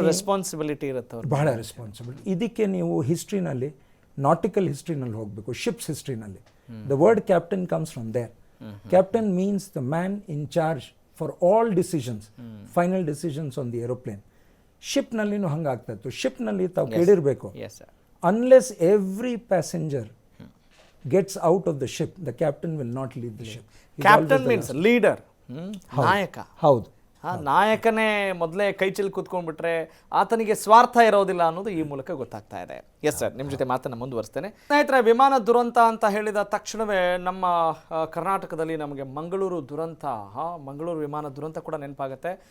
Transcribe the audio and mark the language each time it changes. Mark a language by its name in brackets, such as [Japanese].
[Kannada] Responsibility ಇರುತ್ತೆ, ಬಹಳ responsibility. ಇದಕ್ಕೆ ನೀವು ಹಿಸ್ಟ್ರಿನಲ್ಲಿ, ನಾಟಿಕಲ್ ಹಿಸ್ಟ್ರಿನಲ್ಲಿ ಹೋಗಬೇಕು, ships ಹಿಸ್ಟ್ರಿನಲ್ಲಿ. [English] The word captain comes from there. Captain means the man in charge for all decisions, final decisions on the aeroplane. [Kannada] ಶಿಪ್ನಲ್ಲಿನೂ ಹಂಗಾಗ್ತಾ ಇತ್ತು. ಶಿಪ್ನಲ್ಲಿ ತಾವು ಕೇಳಿರಬೇಕು, [English] unless every passenger gets out of the ship, the captain will not leave the ship. Captain means leader, ನಾಯಕ. [Kannada] ಹೌದು. ನಾಯಕನೇ ಮೊದಲೇ ಕೈ ಚೆಲ್ಲಿ ಕೂತ್ಕೊಂಡ್ಬಿಟ್ರೆ ಆತನಿಗೆ ಸ್ವಾರ್ಥ ಇರೋದಿಲ್ಲ ಅನ್ನೋದು ಈ ಮೂಲಕ ಗೊತ್ತಾಗ್ತಾ ಇದೆ. ಎಸ್ ಸರ್, ನಿಮ್ಮ ಜೊತೆ ಮಾತನ್ನು ಮುಂದುವರಿಸ್ತೇನೆ. ಸ್ನೇಹಿತರೆ, ವಿಮಾನ ದುರಂತ ಅಂತ ಹೇಳಿದ ತಕ್ಷಣವೇ ನಮ್ಮ ಕರ್ನಾಟಕದಲ್ಲಿ ನಮಗೆ ಮಂಗಳೂರು ದುರಂತ, ಮಂಗಳೂರು ವಿಮಾನ ದುರಂತ ಕೂಡ ನೆನಪಾಗುತ್ತೆ.